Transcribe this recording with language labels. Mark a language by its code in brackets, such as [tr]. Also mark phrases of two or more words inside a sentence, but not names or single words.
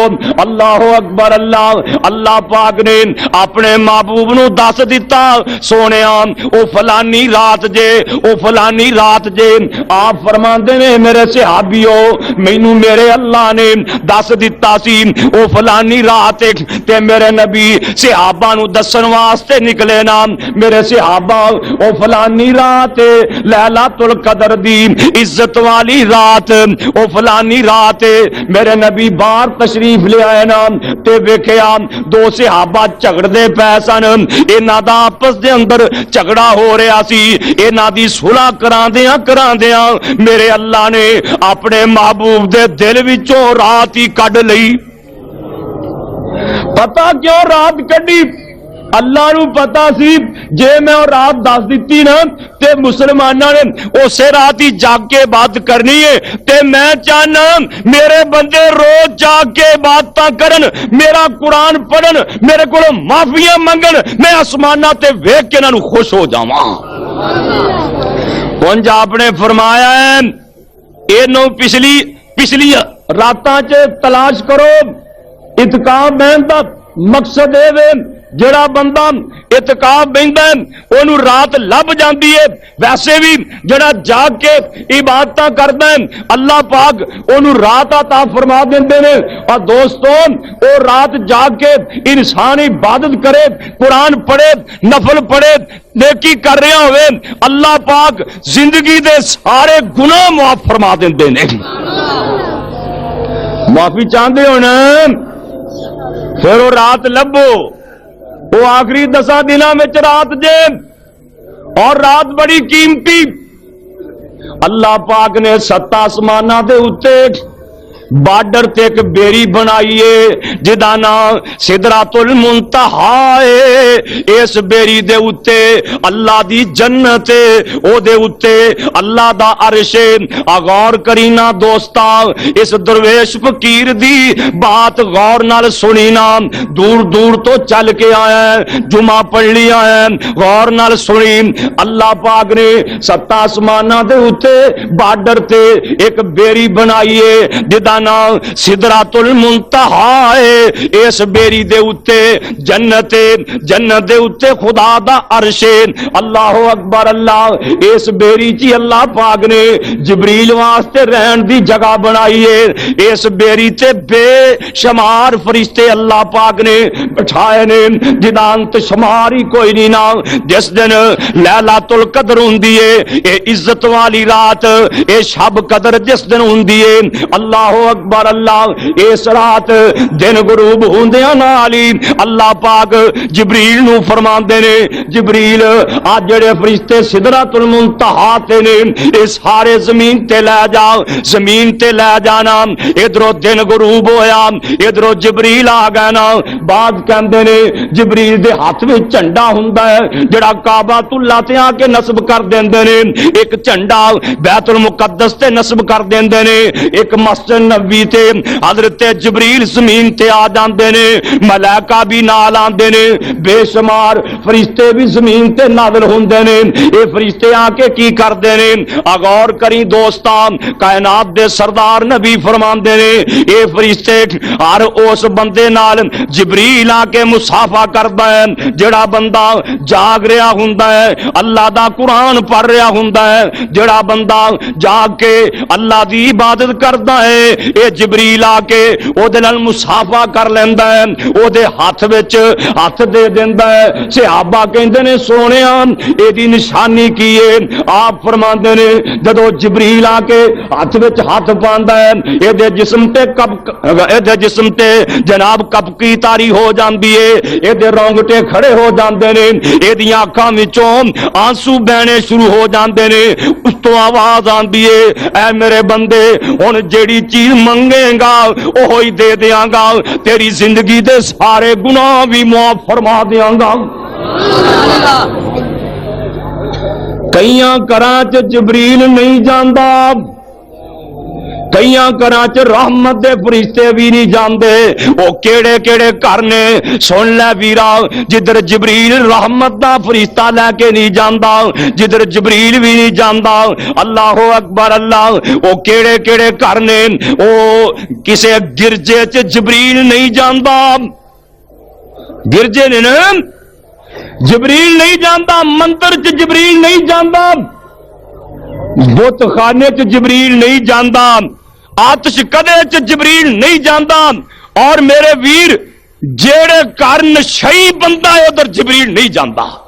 [ar] اللہ اکبر، [pa] اللہ پاک نے اپنے محبوب نو دس دیتا، سونیا او فلانی رات جے، او فلانی رات جے۔ آپ فرماندے نے میرے صحابیوں مینوں میرے اللہ نے دس دیتا سی او فلانی رات تے میرے نبی صحابہ نو دسن واسطے نکلے نا میرے صحابہ او فلانی رات لیلۃ القدر دی عزت والی رات، او فلانی رات میرے نبی باہر تشریف لے آئے نا تے ویکھیا 2 صحابہ جھگڑدے پے سن، انہاں دا آپس دے اندر جھگڑا ہو رہا سی، انہاں دی صلح کراندیاں میرے اللہ نے اپنے محبوب دے دل وچوں رات ہی کڈ لئی۔ پتہ کیوں رات کڈی؟ اللہ نو پتا سی جے میں رات دس دیتی نا تے مسلماناں نے اسے رات ہی جاگ کے بات کرنی ہے، تے میں چاہنا میرے بندے روز جاگ کے باتاں کرن، میرا قرآن پڑھن، میرے کو معافیاں منگن، میں آسماناں تے ویکھ کے انہاں نو خوش ہو جاواں۔ انج آپ نے فرمایا ہے اینو پچھلی راتاں چ تلاش کرو۔ اعتکاف بہن دا مقصد اے وے جڑا بندہ اعتکاف بہندا ہے اونوں رات لب جاندی ہے، ویسے بھی جڑا جاگ کے عبادتاں کردا ہے اللہ پاک اونوں رات عطا فرما دیندے نے۔ اور دوستو او رات جاگ کے انسان عبادت کرے، قرآن پڑھے، نفل پڑھے، نیکی کر رہا ہوئے، اللہ پاک زندگی دے سارے گناہ معاف فرما دیندے نے۔ معافی چاہندے ہو نا؟ پھر وہ رات لبو، وہ آخری 10 دنوں میں رات جے، اور رات بڑی قیمتی۔ اللہ پاک نے 7 آسماناں دے اُتے بارڈر تے ایک بیری بنائیے جدا نام سدرات المنتہا ہے۔ اس بیری دے اُتے اللہ دی جنت او دے اُتے اللہ دا عرش۔ غور کرینا دوستا اس درویش فقیر دی بات غور نال سنی نا، دور دور تو چل کے آیا ہے، جمعہ پڑھ لیا ہے، غور نال سنی۔ اللہ پاک نے 7 آسماناں دے اُتے بارڈر تے ایک بیری بنائیے جدا سدرات المنتہا ہے۔ اس بیری دے اُتے جنت دے اُتے خدا دا عرش۔ [ar] اللہ اکبر، [pa] اللہ اس بیری چی اللہ پاک نے جبریل واسطے رہن دی جگہ بنائی ہے۔ اس بیری تے بے شمار فرشتے اللہ پاک نے بٹھائے نے جدانت شماری کوئی نہیں نا۔ جس دن لیلۃ القدر ہوندی ہے، اے عزت والی رات، اے شب قدر جس دن ہوندی ہے، [ar] اللہ اکبر، [pa] اللہ اس رات دن غروب ہوندیاں نال ہی اللہ پاک جبریل نو فرماندے نے جبریل آ جڑے فرشتے سدرات المنتہا تے نے اے سارے زمین تے لے جا، زمین تے لے جانا۔ ادھروں دن غروب ہویا، ادھروں جبریل آ گیا نا۔ بعد کہندے نے جبریل دے ہاتھ وچ جھنڈا ہوندا ہے جڑا کعبہ اللہ تے آ کے نصب کر دیندے نے، ایک جھنڈا بیت المقدس تے نصب کر دیندے نے، ایک مسجد نبی تے حضرت جبریل زمین تے آ جاندے نے، ملائکہ بھی نال آندے نے، بے شمار فرشتے بھی زمین تے نازل ہوندے نے۔ اے فرشتے آ کے کی کردے نے؟ غور کری دوستاں، کائنات دے سردار نبی فرماندے نے اے فرشتے ہر اس بندے نال جبریل آ کے مصافحہ کردا ہے جڑا بندہ جاگ رہا ہوندا ہے، اللہ دا قرآن پڑھ رہا ہوندا ہے، جڑا بندہ جاگ کے اللہ دی عبادت کردا ہے، اے جبریل آ کے او دے نال مصافحہ کر لیندا ہے، او دے ہاتھ وچ ہاتھ دے دیندا ہے۔ صحابہ کہندے نے سونیا اے دی نشانی کی ہے؟ آپ فرماندے نے جدو جبریل آ کے ہاتھ وچ ہاتھ پاندا ہے اے دے جسم تے جناب کپ کی تاری ہو جاندی ہے، اے دے رونگٹے کھڑے ہو جاندے نے، اے دیاں اکھاں وچوں آنسو بہنے شروع ہو جاندے نے، اس تو آواز آندی ہے اے میرے بندے ہن جیڑی چیز منگے گا وہی دے دیاں گا، تیری زندگی دے سارے گناہ بھی معاف فرما دیاں گا۔ کئیاں گھراں چ جبریل نہیں جاندا، کئیاں گھراں چ رحمت دے فرشتے بھی نہیں جاندے، او کیڑے کیڑے گھر نے سن لے ویرا جدھر جبریل رحمت دا فرشتہ لے کے نہیں جاندا، جدھر جبریل بھی نہیں جاندا۔ [ar] اللہ اکبر [pa] اللہ، او کیڑے کیڑے گھر نے او کسے گرجے چ جبریل نہیں جاندا، گرجے نے نا جبریل نہیں جاندا، مندر چ جبریل نہیں جاندا، بت خانے چ جبریل نہیں جاندا، آتش کدے چ جبریل نہیں جاندا، اور میرے ویر جیڑے گھر نشئی بندہ ہے ادھر جبریل نہیں جاندا۔